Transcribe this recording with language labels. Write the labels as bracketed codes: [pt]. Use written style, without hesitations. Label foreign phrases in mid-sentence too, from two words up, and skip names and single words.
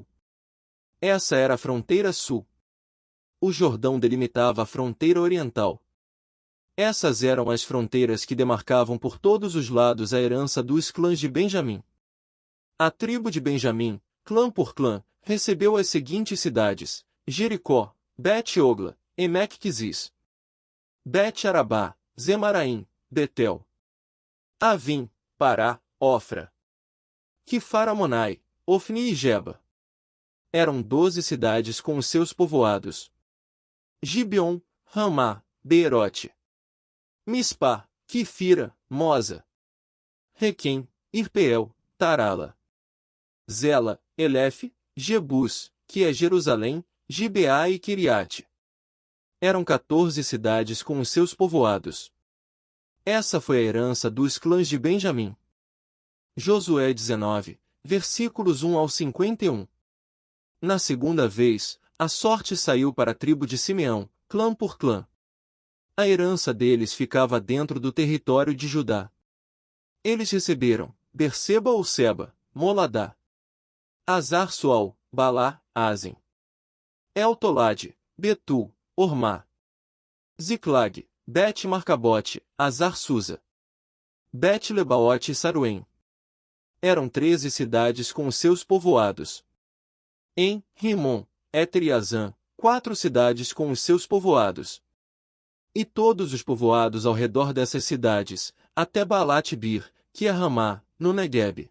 [pt] Essa era a fronteira sul. O Jordão delimitava a fronteira oriental. Essas eram as fronteiras que demarcavam por todos os lados a herança dos clãs de Benjamim. A tribo de Benjamim, clã por clã, recebeu as seguintes cidades: Jericó, Bet-Ogla, Emek-Quizis, Bet-Arabá, Zemaraim, Betel, Avim, Pará, Ofra, Quifar-Amonai, Ofni e Geba. Eram 12 cidades com os seus povoados. Gibeon, Ramá, Beerote, Mispá, Quifira, Moza, Requem, Irpeel, Tarala, Zela, Elefe, Jebus, que é Jerusalém, Gibeá e Quiriate. Eram 14 cidades com os seus povoados. Essa foi a herança dos clãs de Benjamim. Josué 19, versículos 1 ao 51. Na segunda vez, a sorte saiu para a tribo de Simeão, clã por clã. A herança deles ficava dentro do território de Judá. Eles receberam Berseba ou Seba, Moladá, Azar-Sual, Balá, Azem. El-Tolade, Betul, Ormá. Ziclag, Bet-Marcabote, Azar-Susa. Bet-Lebaote e Saruém. Eram 13 cidades com os seus povoados. Em Rimon, Éter e Azã, 4 cidades com os seus povoados. E todos os povoados ao redor dessas cidades, até Baalat-Bir, que é Ramá, no Negueb.